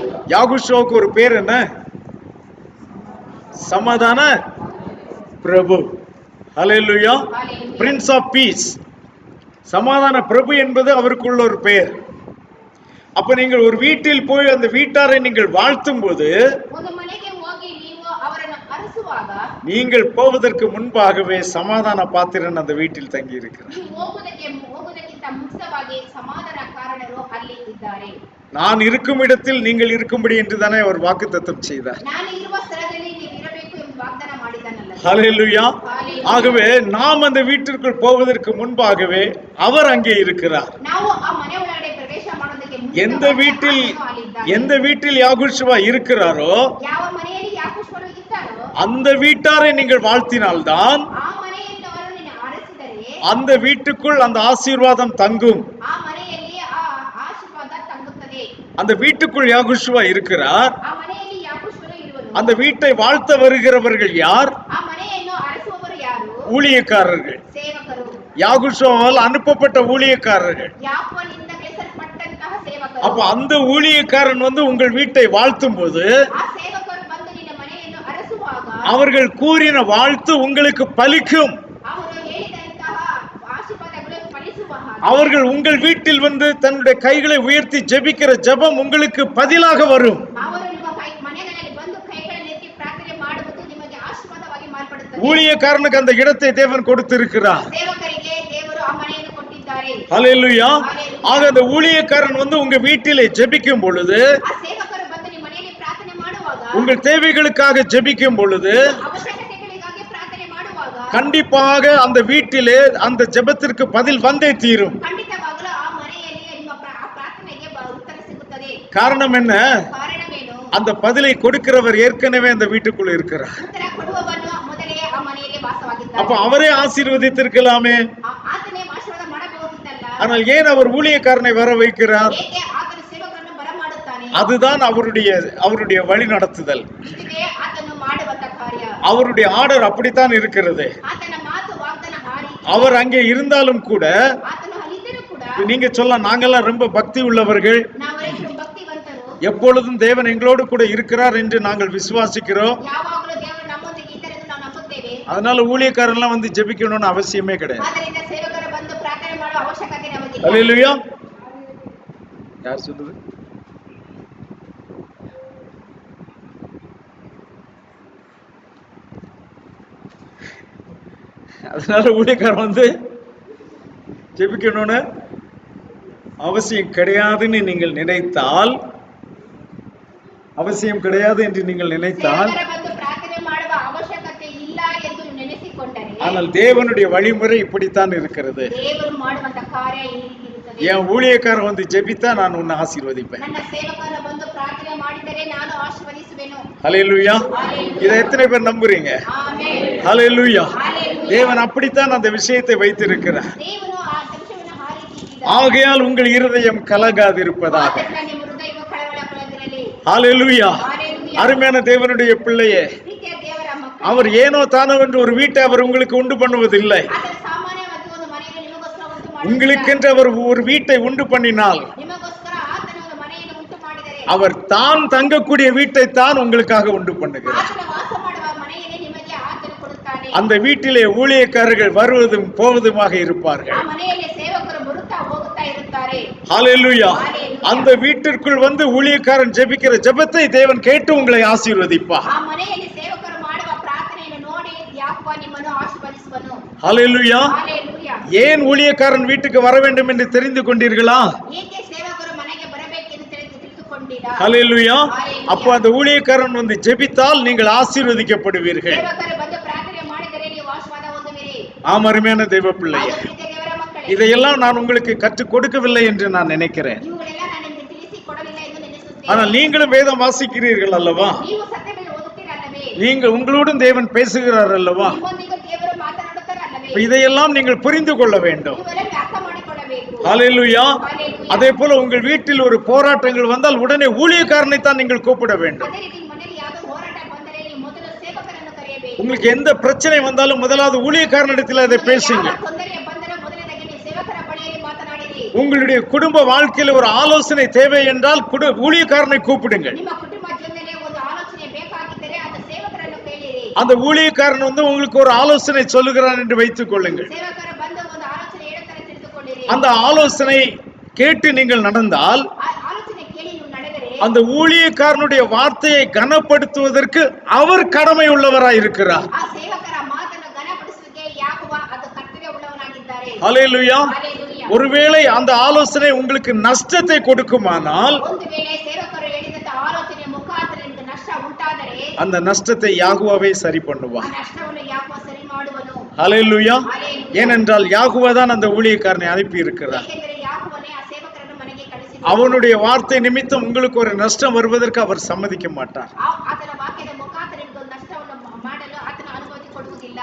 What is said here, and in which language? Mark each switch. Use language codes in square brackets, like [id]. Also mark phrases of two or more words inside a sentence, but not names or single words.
[ta] யாகுஷோவுக்கு ஒரு பேர் என்ன? சமாதான பிரபு. ஹல்லேலூயா. [kn] ಹಾಲೆಲೂಯಾ. [en] Prince of Peace. [ta] சமாதான பிரபு என்பது அவருக்குள்ள ஒரு பெயர். அப்ப நீங்கள் ஒரு வீட்டில் போய் அந்த வீட்டாரை நீங்கள் வாழ்த்தும் போது [kn] ಒಂದು ಮನೆಗೆ ಹೋಗಿ ನೀವು ಅವರನ್ನು ಅರಸುವಾಗ [ta] நீங்கள் போவதற்கு முன்பாகவே சமாதான பாத்திரன் அந்த வீட்டில் தங்கி இருக்கிறார். [kn] ನೀವು ಹೋಗುವುದಕ್ಕಿಂತ ಮುಂಚಿತವಾಗಿ ಸಮಾಧಾನ ಕಾರಣರು ಅಲ್ಲಿ ಇದ್ದಾರೆ. [ta] நான் இருக்கும் இடத்தில் நீங்கள் இருக்கும்படி என்று தானே அவர் வாக்குத்தத்தம் செய்தார். [kn] ನಾನು ಇರುವ ಸ್ಥಳದಲ್ಲಿ ನೀವು ಇರಬೇಕು ಎಂದು ವಾಗ್ದಾನ ಮಾಡಿದನಲ್ಲ. [ta] ஹல்லேலூயா. ஆகவே நாம் அந்த வீட்டிற்குள் போவதற்கு முன்பாகவே அவர் அங்கே இருக்கிறார். [kn] ನಾವು ಆ ಮನೆ ಒಳಗಡೆ ಪ್ರವೇಶ ಮಾಡೋದಕ್ಕೆ [ta] எந்த வீட்டில் யாகுஷுவா இருக்கிறாரோ [kn] ಯಾವ ಮನೆಯಲ್ಲಿ ಯಾಕುಷ್ವರು ಇದ್ದಾರೋ [ta] அந்த வீட்டாரை நீங்கள் வாழ்த்தினால்தான் [kn] ಆ ಮನೆಯವರು ನಿನ್ನ ಆರಿಸಿದರೆ [ta] அந்த வீட்டுக்குள் அந்த ஆசீர்வாதம் தங்கும். [kn] ಆ ಮನೆಯಲ್ಲಿ ಆ ಆಶೀರ್ವಾದ ತಂಗುತ್ತದೆ. [ta] அந்த வீட்டுக்குள் யாகுஷுவா இருக்கிறார். [kn] ಆ ಮನೆಯಲ್ಲಿ ಯಾಕುಷ್ವರು ಇರುವರು. [ta] அந்த வீட்டை வாழ்த்த வருகிறவர்கள் யார்? [kn] ಆ ಮನೆಯನ್ನು ಅರಸುವವರು ಯಾರು? [ta] ஊழியக்காரர்கள். [kn] ಸೇವಕರು. [ta] யாகுஷுவாவால் அனுப்பப்பட்ட ஊழியக்காரர்கள். [kn] ಯಾಕೋನಿಂದ ಕಳಿಸಲ್ಪಟ್ಟಂತಹ ಸೇವಕರು. [ta] அப்ப அந்த ஊழியக்காரன் உங்கள் வீட்டை வாழ்த்தும் போது [kn] ಆ ಸೇವಕರು ಬಂದು ನಿನ್ನ ಮನೆಯನ್ನು ಅರಸುವಾಗ [ta] அவர்கள் கூறின வாழ்த்து உங்களுக்கு பலிக்கும். [kn] ಅವರು ಹೇಳಿದಂತಹ ಆಶೀರ್ವಾದಗಳು ಫಲಿಸುವ ಹಾಗೆ [ta] அவர்கள் உங்கள் வீட்டில் தன்னுடைய கைகளை உயர்த்தி ஜெபிக்கிற ஜெபம் உங்களுக்கு பதிலாக வரும். [kn] ಅವರು ನಿಮ್ಮ ಮನೆಗಳಲ್ಲಿ ಬಂದು ಕೈಗಳನ್ನು ಎತ್ತಿ ಪ್ರಾರ್ಥನೆ ಮಾಡುವುದು ನಿಮಗೆ ಆಶೀರ್ವಾದವಾಗಿ ಮಾರ್ಪಡುತ್ತದೆ. [ta] ஊழியக்காரனுக்கு அந்த இடத்தை தேவன் கொடுத்திருக்கிறார். [kn] ಸೇವಕರಿಗೆ ದೇವರು ಆ ಮನೆಯನ್ನು ಕೊಟ್ಟಿದ್ದಾರೆ. [ta] ஹல்லேலூயா. ஆக அந்த ஊழியக்காரன் உங்க வீட்டிலே ஜெபிக்கும் பொழுது, [kn] ಆ ಸೇವಕರು ಬಂದು ನಿಮ್ಮ ಮನೆಯಲ್ಲಿ ಪ್ರಾರ್ಥನೆ ಮಾಡುವಾಗ, [ta] உங்கள் தேவைகளுக்காக ஜெபிக்கும் பொழுது [kn] ಅವಶ್ಯಕತೆಗಳಿಗಾಗಿ ಪ್ರಾರ್ಥನೆ ಮಾಡುವಾಗ [ta] கண்டிப்பாக அந்த வீட்டிலே அந்த ஜெபத்திற்கு பதில் வந்தே தீரும். [kn] ಖಂಡಿತವಾಗಲೂ ಆ ಮನೆಯಲ್ಲಿ ನಿಮ್ಮ ಪ್ರಾರ್ಥನೆಗೆ ಉತ್ತರ ಸಿಗುತ್ತದೆ. [ta] காரணம் என்ன? [kn] ಕಾರಣವೇನು? [ta] அந்த பதிலை கொடுக்கிறவர் ஏற்கனவே அந்த வீட்டுக்குள்ள இருக்கிறார். [kn] ಉತ್ತರ ಕೊಡುವವನು ಮೊದಲೇ ಆ ಮನೆಯಲ್ಲಿ ವಾಸವಾಗಿದ್ದಾನೆ. [ta] அப்ப அவரே ஆசீர்வதித்திருக்கலாமே. [kn] ಆತನೇ ಆಶೀರ್ವಾದ ಮಾಡಬಹುದಿತ್ತಲ್ಲ. [ta] ஆனால் ஏன் அவர் ஊழியக்காரனை வர வைக்கிறார்? [kn] ಏಕೆ ಆತನು ಸೇವಕರನ್ನು ಬರಮಾಡುತ್ತಾನೆ? [ta] அதுதான் அவருடைய வழி நடத்துதல். [kn] ಇದುವೇ ಆತನು ಮಾಡುವಂತ ಕಾರ್ಯ. [ta] அவருடைய ஆர்டர் அப்படித்தான் இருக்கிறது. [kn] ಆತನ ಮಾತು ವಾಗ್ದಾನ ಆ ರೀತಿ. [ta] அவர் அங்கே இருந்தாலும் கூட [kn] ಆತನು ಅಲ್ಲಿದ್ದರೂ ಕೂಡ [ta] நீங்க சொல்லலாம், நாங்கெல்லாம் ரொம்ப பக்தி உள்ளவர்கள், [kn] ನಾವೆಲ್ಲರೂ ಭಕ್ತಿವಂತರು, [ta] எப்பொழுதும் தேவன் எங்களோடு கூட இருக்கிறார் என்று நாங்கள் விசுவாசிக்கிறோம், [kn] ಯಾವಾಗಲೂ ದೇವರು ನಮ್ಮೊಂದಿಗೆ ಇದ್ದಾರೆ ಎಂದು ನಾವು ನಂಬುತ್ತೇವೆ. [ta] அதனால ஊழியக்காரன்லாம் வந்து ஜெபிக்கணும்னு அவசியமே கிடையாது. [kn] ಆದ್ದರಿಂದ ಸೇವಕರು ಬಂದು ಪ್ರಾರ್ಥನೆ ಮಾಡುವ ಅವಶ್ಯಕತೆ ನಮಗಿಲ್ಲ. [ta] அல்லேலூயா. யார் சொல்லுது? அதனால ஊழியக்காரன் வந்து ஜெபிக்கணும்னு அவசியம் கிடையாதுன்னு நீங்கள் நினைத்தால், அவசியம் கிடையாது என்று நீங்கள் நினைத்தால், [kn] ಸೇವಕರು ಬಂದು ಪ್ರಾರ್ಥನೆ ಮಾಡುವ ಅವಶ್ಯಕತೆ ಇಲ್ಲ ಎಂದು ನೆನೆಸಿಕೊಂಡರೆ, [ta] ஆனால் தேவனுடைய வழிமுறை இப்படித்தான் இருக்கிறது. [kn] ದೇವರು ಮಾಡುವಂತ ಕಾರ್ಯ ಈ ರೀತಿ ಇರುತ್ತದೆ. [ta] என் ஊழியக்காரன் வந்து ஜெபித்தா நான் உன்னை ஆசீர்வதிப்பேன். [kn] ನನ್ನ ಸೇವಕರು ಬಂದು ಪ್ರಾರ್ಥನೆ ಮಾಡಿದರೆ ನಾನು ಆಶೀರ್ವದಿಸುವೆನು. [ta] ஹல்லேலூயா. இதை எத்தனை பேர் நம்புறீங்க? [kn] ಆಮೆನ್. [ta] ஹல்லேலூயா. ஹalleluya. தேவன் அப்படித்தான் அந்த விஷயத்தை வைத்திருக்கிறார். [kn] ದೇವರು ಆ ಸಂಶಯವನ್ನು ಆ ರೀತಿ ಇಟ್ಟಿದ್ದಾನೆ. [ta] ஆகையால் உங்கள் இருதயம் கலங்காதிருப்பதாக. [kn] ಆದ್ದರಿಂದ ನಿಮ್ಮ ಹೃದಯವು ಕಳವಳಗೊಳ್ಳದಿರಲಿ. [ta] ஹல்லேலூயா. ஹalleluya. அருமையான தேவனுடைய பிள்ளையே, [kn] ಪ್ರೀತಿಯ ದೇವರ ಮಕ್ಕಳೇ, [ta] அவர் ஏனோ தானோ என்று ஒரு வீட்டை அவர் உங்களுக்கு உண்டு பண்ணுவதில்லை. [kn] ಆತನು ಸಾಮಾನ್ಯವಾಗಿ ಒಂದು ಮನೆಯನ್ನು ನಿಮಗೋಸ್ಕರ ಉಂಟು ಮಾಡುತ್ತಾನೆ. [ta] உங்களுக்கென்று அவர் ஒரு வீட்டை உண்டு பண்ணினால், [kn] ನಿಮಗೋಸ್ಕರ ಆತನು ಒಂದು ಮನೆಯನ್ನು ಉಂಟು ಮಾಡಿದರೆ, [ta] அவர் தான் தங்கக்கூடிய வீட்டை தான் உங்களுக்காக உண்டு பண்ணுகிறார். [kn] ಆತನು ವಾಸ ಮಾಡುವ ಮನೆಯನ್ನೇ ನಿಮಗೆ ಆತನು ಕೊಡುತ್ತಾನೆ. [ta] அந்த வீட்டிலே ஊழியக்காரர்கள் வருவதும் போவதுமாக இருப்பார்கள். [kn] ಆ ಮನೆಯಲ್ಲಿ ಸೇವಕರು ಬರುತ್ತಾ ಹೋಗುತ್ತಾ ಇರುತ್ತಾರೆ. [ta] ஹல்லேலூயா. அந்த வீட்டிற்குள் வந்து ஊழியக்காரன் ஜெபிக்கிற ஜெபத்தை தேவன் கேட்டு உங்களை ஆசீர்வதிப்பார். [kn] ಆ ಮನೆಯಲ್ಲಿ ಸೇವಕರು ಮಾಡುವ ಪ್ರಾರ್ಥನೆಯನ್ನು ನೋಡಿ ಯಾಕೋಬ ನಿಮ್ಮನ್ನು ಆಶೀರ್ವದಿಸುವನು. [ta] ஹல்லேலூயா. [kn] ಹalleluya. [ta] ஏன் ஊழியக்காரன் வீட்டுக்கு வர வேண்டும் என்று தெரிந்து கொண்டீர்களா? [kn] ಏಕೆ ಸೇವಕರು ಮನೆಗೆ ಬರಬೇಕೆಂದು ತಿಳಿದುಕೊಂಡಿರಾ? [ta] ஹல்லேலூயா. அப்போ அந்த ஊழியக்காரன் வந்து ஜெபித்தால் நீங்கள் ஆசீர்வதிக்கப்படுவீர்கள். [kn] ಸೇವಕರು ಬಂದು ಪ್ರಾರ್ಥನೆ ಮಾಡಿದರೆ ನೀವು ಆಶೀರ್ವಾದ ಹೊಂದುವಿರಿ. [ta] ஆம், அருமையான தேவ பிள்ளையே, [kn] ಹೌದು ಪ್ರೀತಿಯ ದೇವರ ಮಕ್ಕಳೇ, [ta] இதையெல்லாம் நான் உங்களுக்கு கற்றுக் கொடுக்கவில்லை என்று நான் நினைக்கிறேன். [kn] ಇವುಗಳೆಲ್ಲ ನಾನು ನಿಮಗೆ ತಿಳಿಸಿ ಕೊಡಲಿಲ್ಲ ಎಂದು ನೆನೆಸುತ್ತೇನೆ. [ta] ஆனால் நீங்களும் வேதம் வாசிக்கிறீர்கள் அல்லவா? [kn] ನೀವು ಸತ್ಯವನ್ನು ಓದುತ್ತೀರಲ್ಲವೇ? [ta] நீங்கள் உங்களோடும் தேவன் பேசுகிறார் அல்லவா? [kn] ನಿಮ್ಮೊಂದಿಗೆ ದೇವರು ಮಾತನಾಡುತ್ತಾರಲ್ಲವೇ? [ta] இதையெல்லாம் நீங்கள் புரிந்து கொள்ள வேண்டும். [kn] ಇವೆಲ್ಲವೂ ಅರ್ಥ ಮಾಡಿಕೊಳ್ಳಬೇಕು. [ta] ஹல்லேலூயா. [kn] ಹalleluya. [ta] அதே போல உங்கள் வீட்டில் ஒரு போராட்டங்கள் வந்தால் உடனே ஊழியக்காரனை தான் நீங்கள் கூப்பிட வேண்டும். [kn] ಅದೇ ರೀತಿ ಮನೆಯಲ್ಲಿ ಯಾವುದೋ ಹೋರಾಟ ಬಂದರೆ ನೀವು ಮೊದಲು ಸೇವಕರನ್ನು ಕರೆಯಬೇಕು. [ta] உங்களுக்கு எந்த பிரச்சனை வந்தாலும் முதலாவது ஊழியக்காரனிடத்தில் அதை பேசுங்க. [kn] ಯಾವ ತೊಂದರೆ ಬಂದರೆ ಮೊದಲನೇದಾಗಿ ನೀವು ಸೇವಕರ ಬಳಿಯಲ್ಲಿ ಮಾತನಾಡಿರಿ. [ta] உங்களுடைய குடும்ப வாழ்க்கையில் ஒரு ஆலோசனை தேவை என்றால் ஊழியக்காரனை கூப்பிடுங்கள். [kn] ನಿಮ್ಮ ಕುಟುಂಬ ಜೀವನದಲ್ಲಿ ಒಂದು ಆಲೋಚನೆ ಬೇಕಾಗಿದ್ದರೆ ಅದು ಸೇವಕರನ್ನು ಕೇಳಿರಿ. [ta] அந்த ஊழியக்காரன் வந்து உங்களுக்கு ஒரு ஆலோசனை சொல்லுகிறான் என்று வைத்துக் கொள்ளுங்கள். [kn] ಸೇವಕರು ಬಂದು ಒಂದು ಆಲೋಚನೆ ಹೇಳುತ್ತಾರೆ ತಿಳಿದುಕೊಳ್ಳಿರಿ. [ta] அந்த ஆலோசனை கேட்டு நீங்கள் நடந்தால், [kn] ಆ ಆಲೋಚನೆ ಕೇಳಿ ನೀವು ನಡೆದರೆ [ta] அந்த ஊழியக்காரனுடைய வார்த்தையை கனப்படுத்துவதற்கு அவர் கடமை உள்ளவராய் இருக்கிறார். [kn] ಆ ಸೇವಕರ ಮಾತನ್ನು ಘನಪಡಿಸುವುದಕ್ಕೆ ಯಾಕೋಬ ಅದು ಕರ್ತವ್ಯ ಉಳ್ಳವನಾಗಿದ್ದಾರೆ. [ta] ஹல்லேலூயா. [kn] ಹalleluya. [ta] ஒருவேளை அந்த ஆலோசனை உங்களுக்கு நஷ்டத்தை கொடுக்குமானால், [kn] ಒಂದು ವೇಳೆ ಸೇವಕರು ಹೇಳಿದಂತ ಆಲೋಚನೆ ಮುಖಾಂತರ ನಿಮಗೆ ನಷ್ಟ ಉಂಟಾದರೆ [ta] அந்த நஷ்டத்தை யாகுவாவே சரி [kn] ಆ [ta] பண்ணுவார். [kn] ನಷ್ಟವನ್ನು ಯಾಕೋಬ ಸರಿ ಮಾಡುವನು. [ta] ஹல்லேலூயா. [kn] ಹalleluya. [ta] ஏனென்றால் யாகுவா தான் அந்த ஊழியக்காரனை அனுப்பி இருக்கிறார். [kn] ಏಕೆಂದರೆ ಯಾಕೋಬನೇ ಆ ಸೇವಕರನ್ನು ಮನೆಗೆ ಕಳಿಸಿದನು. [ta] அவனுடைய வார்த்தை நிமித்தம் உங்களுக்கு ஒரு நஷ்டம் வருவதற்கு அவர் சம்மதிக்க மாட்டார். [kn] ಆತನ ವಾಕ್ಯದ ಮುಖಾಂತರ ನಿಮಗೆ ಒಂದು ನಷ್ಟವನ್ನು ಮಾಡಲು ಆತನ ಅನುಮತಿ ಕೊಡುವುದಿಲ್ಲ.